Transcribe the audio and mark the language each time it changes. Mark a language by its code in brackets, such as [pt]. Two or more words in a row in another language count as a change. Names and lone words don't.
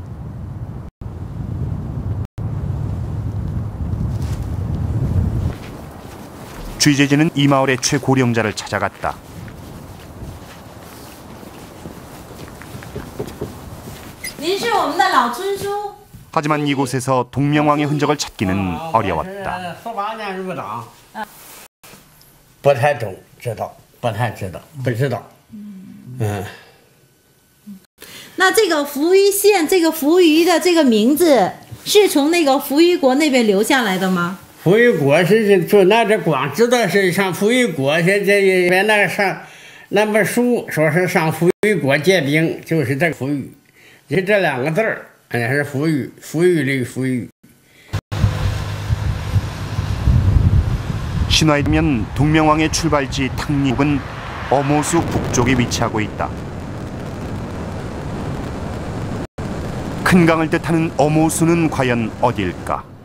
[ko] 취재진은 이 마을의 최고령자를 찾아갔다. 하지만 이곳에서 동명왕의 흔적을 찾기는 어려웠다. [zh] 不太懂，知道，不太知道，不知道。那这个扶余县，这个扶余的这个名字是从那个扶余国那边留下来的吗？扶余国是就那这光知道是上扶余国，现在因为那个上那本书说是上扶余国借兵，就是这个扶余，就这两个字儿，也是扶余，扶余的扶余。 [ko] 신화에 따르면 동명왕의 출발지 탕리국은 엄호수 북쪽에 위치하고 있다. 큰 강을 뜻하는 엄호수는 과연 어디일까?